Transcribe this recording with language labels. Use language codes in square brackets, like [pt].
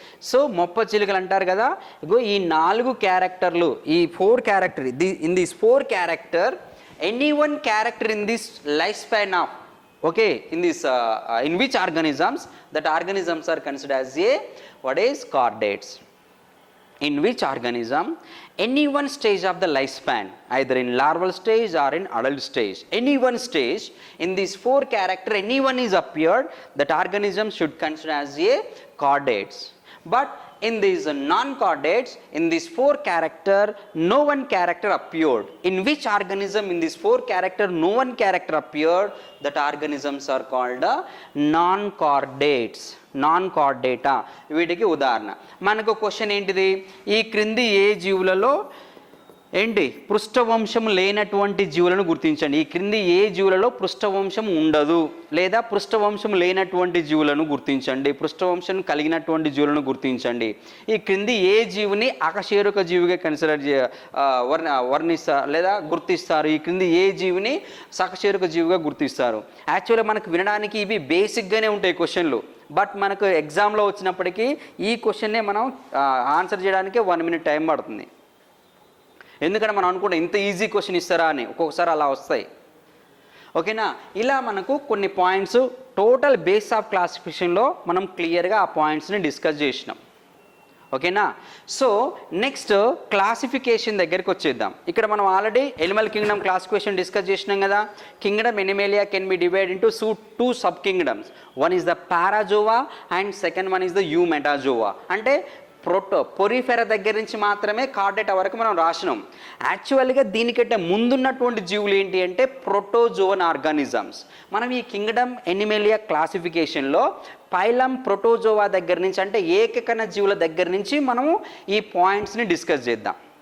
[te] So మొప్ప చిలుకలు అంటారు కదా. ఇగో ఈ 4 క్యారెక్టర్లు, ఈ 4 character, [en] In this 4 character any one character in this lifespan of okay in which organisms that organisms are considered as a what is chordates. In which organism any one stage of the lifespan, either in larval stage or in adult stage, any one stage in these 4 character any one is appeared, that organism should consider as a chordates. But in these non-chordates, in these 4 character no one character appeared. In which organism in these 4 character no one character appeared, that organisms are called non-chordates. [te] Non-Chordata వీటికి ఉదాహరణ. మనకు question ఏంటిది, ఈ క్రింది ఏ జీవులలో ఏంటి పృష్ఠవంశం లేనటువంటి జీవులను గుర్తించండి. ఈ క్రింది ఏ జీవులలో పృష్ఠవంశం ఉండదు లేదా పృష్ఠవంశం లేనటువంటి జీవులను గుర్తించండి, పృష్ఠవంశం కలిగినటువంటి జీవులను గుర్తించండి. ఈ క్రింది ఏ జీవిని అకశేరుక జీవిగా కన్సిడర్ వర్ణిస్తారు లేదా గుర్తిస్తారు, ఈ క్రింది ఏ జీవిని సకశేరుక జీవిగా గుర్తిస్తారు. యాక్చువల్గా మనకు వినడానికి ఇవి బేసిక్గానే ఉంటాయి క్వశ్చన్లు, బట్ మనకు ఎగ్జామ్లో వచ్చినప్పటికీ ఈ క్వశ్చన్నే మనం ఆన్సర్ చేయడానికి 1 minute టైం పడుతుంది. ఎందుకంటే మనం అనుకుంటాం ఇంత ఈజీ క్వశ్చన్ ఇస్తారా అని, ఒక్కొక్కసారి అలా వస్తాయి. ఓకేనా, ఇలా మనకు కొన్ని పాయింట్స్ టోటల్ బేస్ ఆఫ్ క్లాసిఫికేషన్లో మనం క్లియర్గా ఆ పాయింట్స్ని డిస్కస్ చేసినాం. ఓకేనా, సో నెక్స్ట్ క్లాసిఫికేషన్ దగ్గరికి వచ్చేద్దాం. ఇక్కడ మనం already Animal Kingdom classification discuss చేసినాం కదా. [en] Kingdom Animalia can be divide into 2 sub kingdoms. One is the parazoa and second one is the eumetazoa. [te] అంటే పొరిఫెరా దగ్గర నుంచి మాత్రమే కార్డేటా వరకు మనం రాసినాం. యాక్చువల్గా దీనికంటే ముందున్నటువంటి జీవులు ఏంటి అంటే ప్రోటోజోవన్ ఆర్గానిజమ్స్. మనం ఈ కింగ్డమ్ ఎనిమేలియా క్లాసిఫికేషన్లో పైలం ప్రోటోజోవా దగ్గర నుంచి అంటే ఏకకణ జీవుల దగ్గర నుంచి మనము ఈ పాయింట్స్ని డిస్కస్ చేద్దాం.